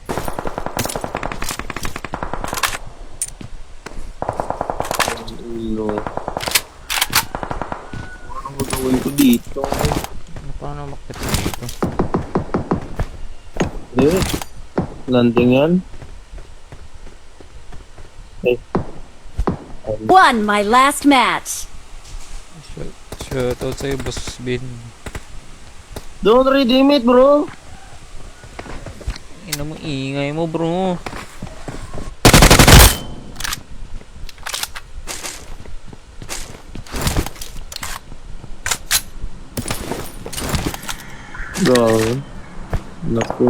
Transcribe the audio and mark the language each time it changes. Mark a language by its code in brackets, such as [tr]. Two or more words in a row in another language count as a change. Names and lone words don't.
[tl] No. Ano gagawin ko dito? Paano makit dito? Hindi. Landing yan. Okay. [en] Won my last match. [tl] Shoutout sa'yo, Boss Bin. [en] Don't redeem it, bro. [tl] Ina mo, ingay mo, bro. Go. Naku.